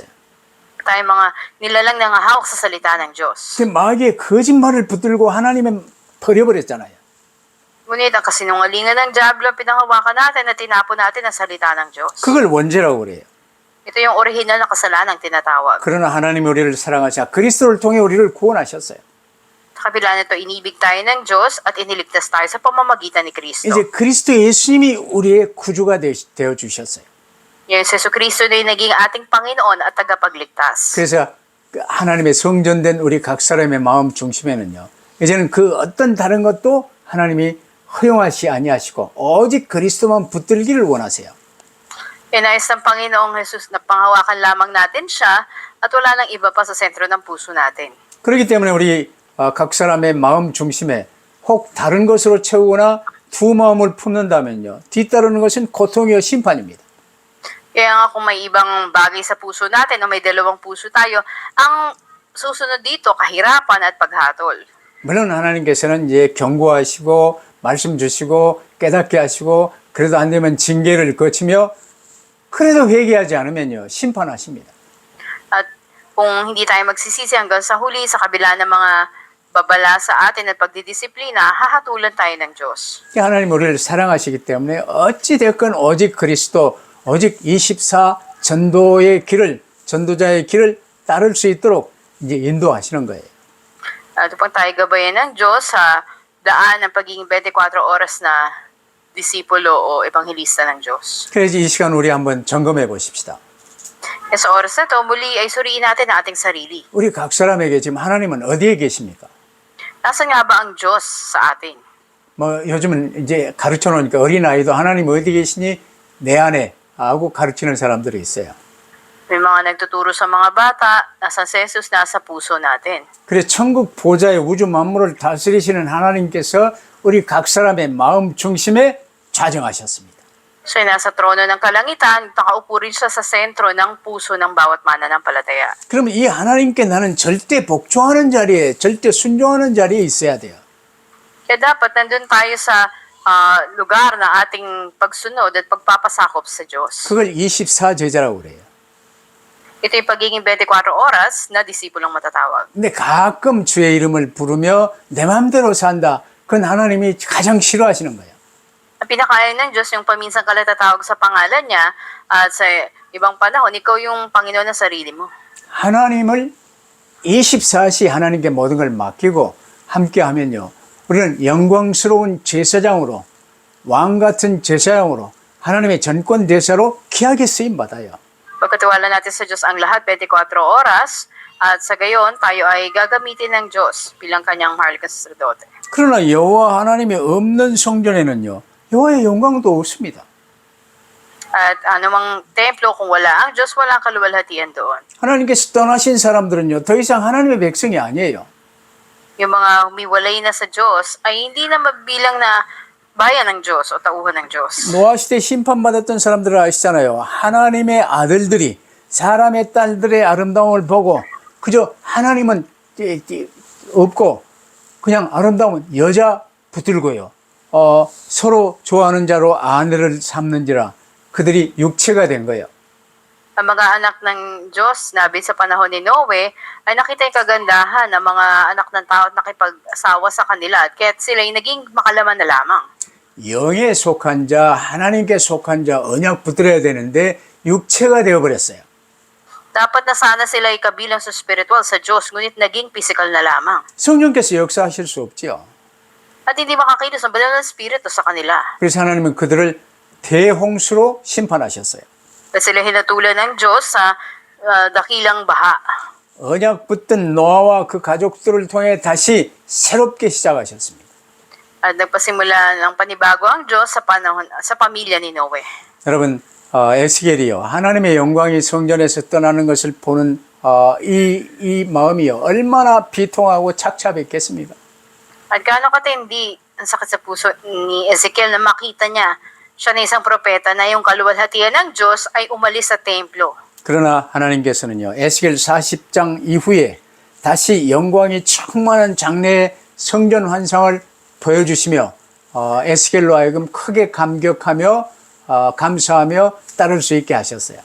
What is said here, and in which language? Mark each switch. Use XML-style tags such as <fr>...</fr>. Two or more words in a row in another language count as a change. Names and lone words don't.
<tl>Tayo mga nilalang nangahawak sa salita ng Diyos.</tl> <ko>그 마귀의 거짓말을 붙들고 하나님의 버려버렸잖아요.</ko> <tl>Ngunit ang kasinungalingan ng Diablo, pinanghawakan natin at tinapon natin ang salita ng Diyos.</tl> <ko>그걸 원죄라고 그래요.</ko> <tl>Ito yung orihinal na kasalanang tinatawag.</tl> <ko>그러나 하나님이 우리를 사랑하사 그리스도를 통해 우리를 구원하셨어요.</ko> <tl>Sa kabila nito, inibig tayo ng Diyos at iniligtas tayo sa pamamagitan ni Kristo.</tl> <ko>이제 그리스도 예수님이 우리의 구주가 되어 주셨어요.</ko> <tl>Yung Yesu Kristo na yung naging ating Panginoon at tagapagligtas.</tl> <ko>그래서 그 하나님의 성전된 우리 각 사람의 마음 중심에는요. 이제는 그 어떤 다른 것도 하나님이 허용하시 아니하시고 오직 그리스도만 붙들기를 원하세요.</ko> <tl>Inayos ng Panginoong Jesus na panghawakan lamang natin siya at wala nang iba pa sa sentro ng puso natin.</tl> <ko>그렇기 때문에 우리 각 사람의 마음 중심에 혹 다른 것으로 채우거나 두 마음을 품는다면요. 뒤따르는 것은 고통이요 심판입니다.</ko> <tl>Kaya nga kung may ibang bagay sa puso natin o may dalawang puso tayo, ang susunod dito, kahirapan at paghatol.</tl> <ko>물론 하나님께서는 이제 경고하시고 말씀 주시고 깨닫게 하시고 그래도 안 되면 징계를 거치며 그래도 회개하지 않으면요 심판하십니다.</ko> <tl>At kung hindi tayo magsisisi hanggang sa huli, sa kabila ng mga babala sa atin at pagdidisiplina, hahatulan tayo ng Diyos.</tl> <ko>하나님 우리를 사랑하시기 때문에 어찌 됐건 오직 그리스도 오직 24 전도자의 길을 따를 수 있도록 이제 인도하시는 거예요.</ko> <tl>At upang tayo gabayan ng Diyos sa daan ng pagiging 24 oras na disipulo o ebanghelista ng Diyos.</tl> <ko>그래서 이 시간 우리 한번 점검해 보십시다.</ko> <tl>Kaya sa oras na to, muli ay suriin natin ang ating sarili.</tl> <ko>우리 각 사람에게 지금 하나님은 어디에 계십니까?</ko> <tl>Nasaan nga ba ang Diyos sa atin?</tl> <ko>뭐 요즘은 이제 가르쳐 놓으니까 어린아이도 하나님 어디 계시니 내 안에 하고 가르치는 사람들이 있어요.</ko> <tl>May mga nagtuturo sa mga bata, nasa si Jesus, nasa puso natin.</tl> <ko>그래서 천국 보좌의 우주 만물을 다스리시는 하나님께서 우리 각 사람의 마음 중심에 좌정하셨습니다.</ko> <tl>Siya ay nasa trono ng kalangitan, nakaupo rin siya sa sentro ng puso ng bawat mananampalataya.</tl> <ko>그러면 이 하나님께 나는 절대 복종하는 자리에 절대 순종하는 자리에 있어야 돼요.</ko> <tl>Kaya dapat nandun tayo sa lugar na ating pagsunod at pagpapasakop sa Diyos.</tl> <ko>그걸 24 제자라고 그래요.</ko> <tl>Ito yung pagiging 24 oras na disipulong matatawag.</tl> <ko>근데 가끔 주의 이름을 부르며 내 마음대로 산다. 그건 하나님이 가장 싫어하시는 거예요.</ko> <tl>Ang pinakain ng Diyos yung paminsan ka natatawag sa pangalan niya at sa ibang panahon, ikaw yung Panginoon ng sarili mo.</tl> <ko>하나님을 24시 하나님께 모든 걸 맡기고 함께 하면요. 우리는 영광스러운 제사장으로 왕 같은 제사장으로 하나님의 전권 대사로 귀하게 쓰임 받아요.</ko> <tl>Pagkatiwala natin sa Diyos ang lahat 24 oras at sa gayon tayo ay gagamitin ng Diyos bilang kanyang mahal na sacerdote.</tl> <ko>그러나 여호와 하나님이 없는 성전에는요. 여호와의 영광도 없습니다.</ko> <tl>At anumang templo kung wala ang Diyos, walang kaluwalhatian doon.</tl> <ko>하나님께서 떠나신 사람들은요. 더 이상 하나님의 백성이 아니에요.</ko> <tl>Yung mga humiwalay na sa Diyos ay hindi na mabilang na bayan ng Diyos o tauhan ng Diyos.</tl> <ko>노아 시대 심판받았던 사람들을 아시잖아요. 하나님의 아들들이 사람의 딸들의 아름다움을 보고 그저 하나님은 없고 그냥 아름다운 여자 붙들고요. 서로 좋아하는 자로 아내를 삼는지라 그들이 육체가 된 거예요.</ko> <tl>Ang mga anak ng Diyos, nabi sa panahon ni Noe, ay nakita yung kagandahan ng mga anak ng tao at nakipag-asawa sa kanila at kaya't sila ay naging makalaman na lamang.</tl> <ko>영에 속한 자, 하나님께 속한 자 언약 붙들어야 되는데 육체가 되어버렸어요.</ko> <tl>Dapat na sana sila ay kabilang sa spiritual sa Diyos, ngunit naging physical na lamang.</tl> <ko>성령께서 역사하실 수 없지요.</ko> <tl>At hindi makakilos ang banal na spirito sa kanila.</tl> <ko>그래서 하나님은 그들을 대홍수로 심판하셨어요.</ko> <tl>At sila hinatulan ng Diyos sa dakilang baha.</tl> <ko>언약 붙든 노아와 그 가족들을 통해 다시 새롭게 시작하셨습니다.</ko> <tl>At nagpasimula ng panibago ang Diyos sa panahon sa pamilya ni Noe.</tl> <ko>여러분 에스겔이요 하나님의 영광이 성전에서 떠나는 것을 보는 이 마음이요 얼마나 비통하고 착잡했겠습니까?</ko> <tl>At gaano katindi ang sakit sa puso ni Ezekiel na makita niya Siya na isang propeta na yung kaluwalhatian ng Diyos ay umalis sa templo.</tl> <ko>그러나 하나님께서는요, 에스겔 40장 이후에 다시 영광이 충만한 장래의 성전 환상을 보여주시며 에스겔로 하여금 크게 감격하며 감사하며 따를 수 있게 하셨어요.</ko>